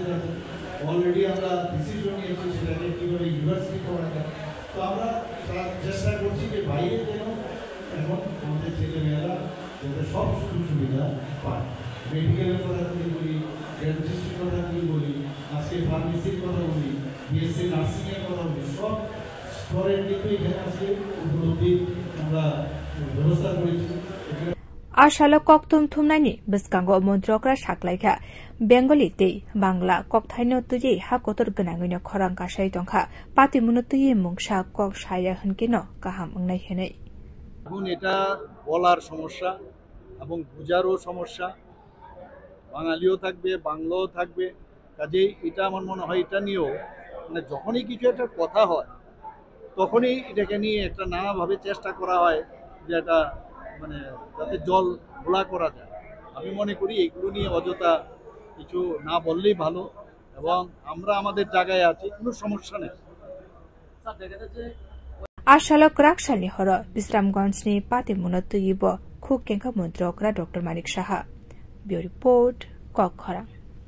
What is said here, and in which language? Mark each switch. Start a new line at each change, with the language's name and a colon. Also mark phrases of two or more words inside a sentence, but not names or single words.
Bangla: আছেন অলরেডি আমরা ডিসিশন নিয়েছি সেটাকে কীভাবে ইউনিভার্সিটি করা যায় তো আমরা চেষ্টা করছি যে বাইরে যেন এখন আমাদের ছেলেমেয়েরা যাতে সব সুযোগ সুবিধা পায় মেডিকেলের কথা যদি বলি ডেন্টিস্টের কথা যদি বলি আজকে ফার্মেসির কথা বলি বিএসসি নার্সিংয়ের কথা বলি সব স্তরের কিন্তু এখানে আজকে উপলব্ধি আমরা ব্যবস্থা করেছি
Kok Borok: Ashalo Koktum Tumnani Biskango Montrokra Shaklaika Bengali Day Bangla Koktaino Tuye Hakotor Ganangino Koranka Shaitonka Pati Munutuye Mungsha Kok Shaya Hankino Kaham Nahene
Bangla: এখন এটা বলার সমস্যা এবং বুঝারও সমস্যা বাঙালিও থাকবে বাংলাও থাকবে কাজেই এটা আমার মনে হয় এটা নিয়েও মানে যখনই কিছু একটা কথা হয় তখনই এটাকে নিয়ে একটা নানাভাবে চেষ্টা করা হয় যে এটা মানে যাতে জল ঘোলা করা যায় আমি মনে করি এগুলো নিয়ে অযথা কিছু না বললেই ভালো এবং আমরা আমাদের জায়গায় আছি কোনো সমস্যা নেই
Kok Borok: Ashalo Krakshani Horo Bisramgonsni Pati Munutuyibo Kukenka Montrokra Dr. Manik Shaha Bio Report Kokhara